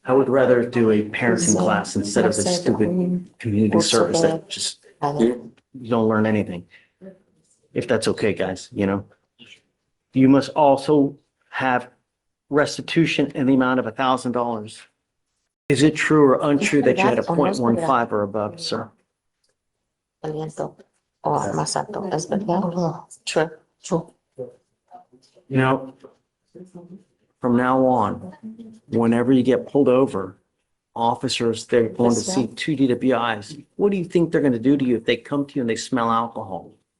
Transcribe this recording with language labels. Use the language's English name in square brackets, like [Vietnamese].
[English] I would rather do a parenting class instead of a stupid community service that just, you don't learn anything. If that's okay, guys, you know? You must also have restitution in the amount of $1,000. Is it true or untrue that you had a 0.15 or above, sir? [Spanish] Aliento o más alto, ¿es verdad? [English] True, true. You know, from now on, whenever you get pulled over, officers, they're going to see two DWIs. What do you think they're going to do to you if they come to you and they smell alcohol?